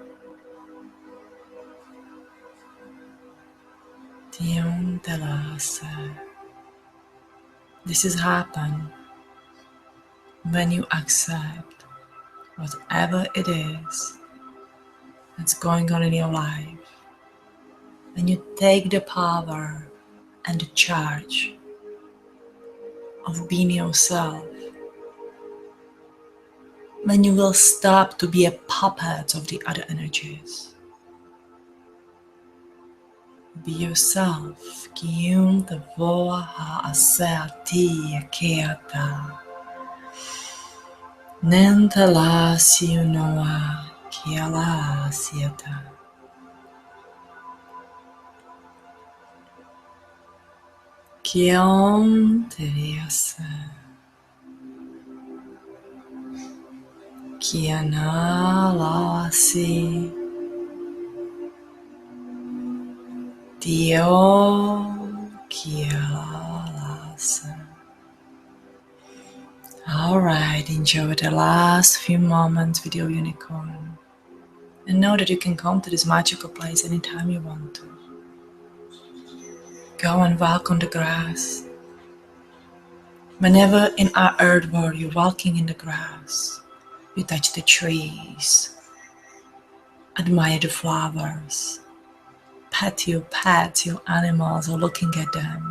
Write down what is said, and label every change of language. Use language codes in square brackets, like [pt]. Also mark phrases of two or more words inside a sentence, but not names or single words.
[en] This has happened when you accept whatever it is that's going on in your life, when you take the power and the charge of being yourself, when you will stop to be a puppet of the other energies. Be yourself. Kium te voa ha asea ti keata. Nenta la siunoa kia la sieta. Kiom te riasa. Kia na la si. Dio kia la sa. Alright, enjoy the last few moments with your unicorn. And know that you can come to this magical place anytime you want to. Go and walk on the grass. Whenever in our earth world you're walking in the grass, you touch the trees, admire the flowers, pet your pets, your animals, or looking at them.